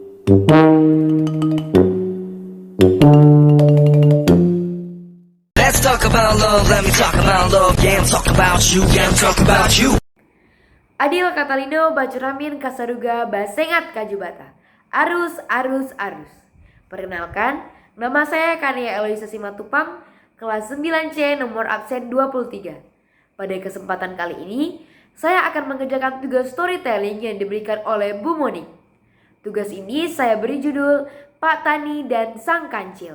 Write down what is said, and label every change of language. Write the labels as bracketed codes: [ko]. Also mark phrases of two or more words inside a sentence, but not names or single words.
[en] Let's talk about love, let me talk about love, yeah, talk about you, yeah, talk about you. Adil Catalino Bacuramin Kasaruga Basengat Kajubata. Arus, arus, arus. [id] Perkenalkan, nama saya Kania Eloisa Simatupang, kelas 9C nomor absen 23. Pada kesempatan kali ini, saya akan mengerjakan tugas storytelling yang diberikan oleh Bu Monik. Tugas ini saya beri judul Pak Tani dan Sang Kancil.